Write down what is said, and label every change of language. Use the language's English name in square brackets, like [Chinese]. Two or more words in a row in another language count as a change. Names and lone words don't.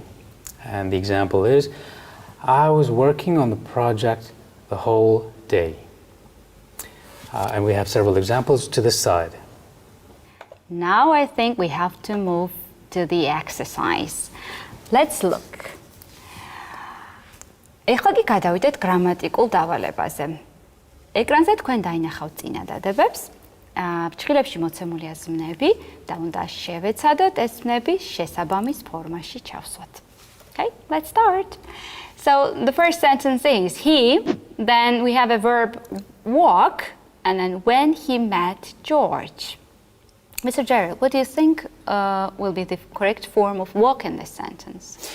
[English] And the example is, I was working on the project the whole day. And we have several examples to this side. Now I think we have to move to the exercise. Let's look. [Georgian] ეხლა კი გადავიდეთ გრამატიკულ დავალებაზე. ეკრანზე თქვენ დაინახავთ წინადადებებს. ფრჩხილებში მოცემულია ზმნები და უნდა შევეცადოთ ეს ზმნები შესაბამის ფორმაში ჩავსვათ. [English] Okay, let's start. So the first sentence is he, then we have a verb walk, and then when he met George. Mr. Gerald, what do you think will be the correct form of walk in this sentence?